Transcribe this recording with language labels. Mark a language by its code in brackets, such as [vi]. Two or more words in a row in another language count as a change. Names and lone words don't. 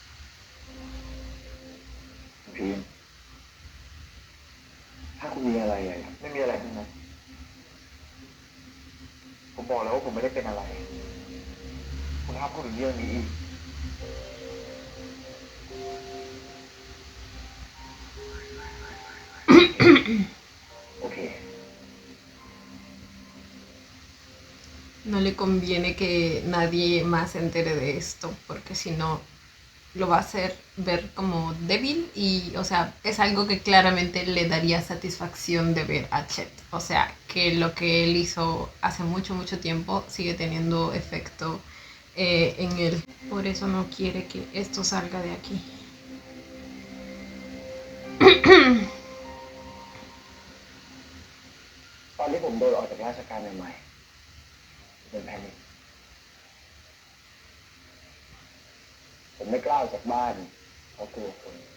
[th] พิมพ์ถ้าคุณมีอะไรอะไม่มีอะไรทั้งนั้นผมบอกแล้วว่าผมไม่ได้เป็นอะไร คุณห้ามพูดถึงเรื่องนี้อีก โอเค [es] No le conviene que nadie más se entere de esto, porque si no lo va a hacer ver como débil y, o sea, es algo que claramente le daría satisfacción de ver a Chet. O sea, que lo que él hizo hace mucho, mucho tiempo sigue teniendo efecto en él. Por eso no quiere que esto salga de aquí. [th] ตอนที่ผมโดนออกจากราชการใหม่ๆเป็นแพนิคผมไม่กล้าออกจากบ้านเพราะกลัวคน